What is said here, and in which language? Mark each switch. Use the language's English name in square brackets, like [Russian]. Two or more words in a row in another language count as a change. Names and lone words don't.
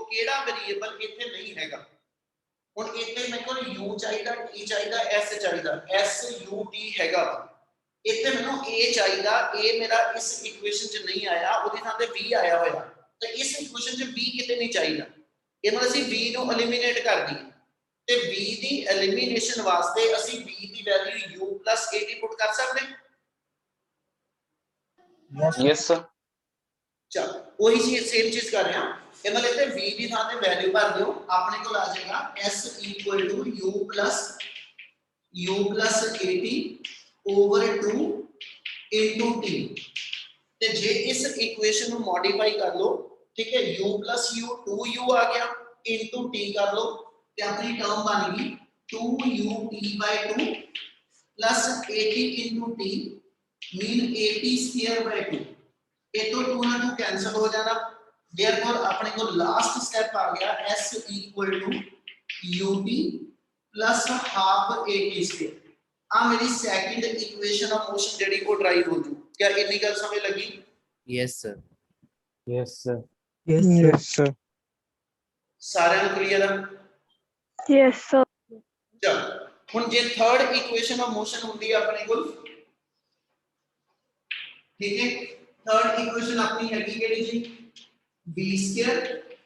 [Punjabi] ਕਿਹੜਾ ਵੇਰੀਏਬਲ ਇੱਥੇ ਨਹੀਂ ਹੈਗਾ ਹੁਣ ਇੱਥੇ ਮੇਰੇ ਕੋਲ u ਚਾਹੀਦਾ t ਚਾਹੀਦਾ s ਚਾਹੀਦਾ s u t ਹੈਗਾ ਇੱਥੇ ਮੈਨੂੰ a ਚਾਹੀਦਾ a ਮੇਰਾ ਇਸ ਇਕੁਏਸ਼ਨ 'ਚ ਨਹੀਂ ਆਇਆ ਉਹਦੀ ਥਾਂ ਤੇ b ਆਇਆ ਹੋਇਆ ਤੇ ਇਸ ਇਕੁਏਸ਼ਨ 'ਚ b ਕਿਤੇ ਨਹੀਂ ਚਾਹੀਦਾ ਇਹ ਮਤਲਬ ਅਸੀਂ b ਨੂੰ ਐਲੀਮੀਨੇਟ ਕਰ ਦਈਏ ਤੇ b ਦੀ ਐਲੀਮੀਨੇਸ਼ਨ ਵਾਸਤੇ ਅਸੀਂ b ਦੀ ਵੈਲਿਊ u at ਪੁੱਟ ਕਰ ਸਕਦੇ [English] Yes, sir. [Punjabi] ਚਲ ਉਹੀ ਚੀਜ਼ ਸੇਮ ਚੀਜ਼ ਕਰ ਰਹੇ ਹਾਂ ਇਹ ਮਤਲਬ ਇੱਥੇ v ਦੀ ਥਾਂ ਤੇ ਵੈਲਿਊ ਭਰ ਦਿਓ ਆਪਣੇ ਕੋਲ ਆ ਜਾਏਗਾ s u [English] at over 2 into t [Punjabi] ਤੇ ਜੇ ਇਸ ਇਕੁਏਸ਼ਨ ਨੂੰ ਮੋਡੀਫਾਈ ਕਰ ਲਓ ਠੀਕ ਹੈ u 2u ਆ ਗਿਆ into t ਕਰ ਲਓ ਤੇ ਆਪਣੀ ਟਰਮ ਬਣ ਗਈ [English] 2ut/2 plus 80 into t mean 80 square by 2 [Punjabi] ਇਹ ਤੋਂ 2 ਨਾਲ 2 ਕੈਨਸਲ ਹੋ ਜਾਣਾ देयरफॉर ਆਪਣੇ ਕੋਲ ਲਾਸਟ ਸਟੈਪ ਆ ਗਿਆ s [English] ut plus half at square [Punjabi] ਆ ਮੇਰੀ [English] second equation of motion [Punjabi] ਜਿਹੜੀ ਉਹ ਡਰਾਈਵ ਹੋ ਜੂ ਕਿਆ ਇੰਨੀ ਗੱਲ ਸਮਝ ਲੱਗੀ [English] Yes, sir. Yes, sir. Yes, sir. Yes, sir. [Punjabi] ਸਾਰਿਆਂ ਨੂੰ ਕਲੀਅਰ ਆ [English] Yes, sir. [Punjabi] ਚਲ ਹੁਣ ਜੇ [English] third equation of motion [Punjabi] ਹੁੰਦੀ ਹੈ ਆਪਣੇ ਕੋਲ ਠੀਕ ਹੈ [English] third equation [Punjabi] ਆਪਣੀ ਹੈਗੀ ਕਿਹੜੀ ਜੀ b ਸਕੁਅਰ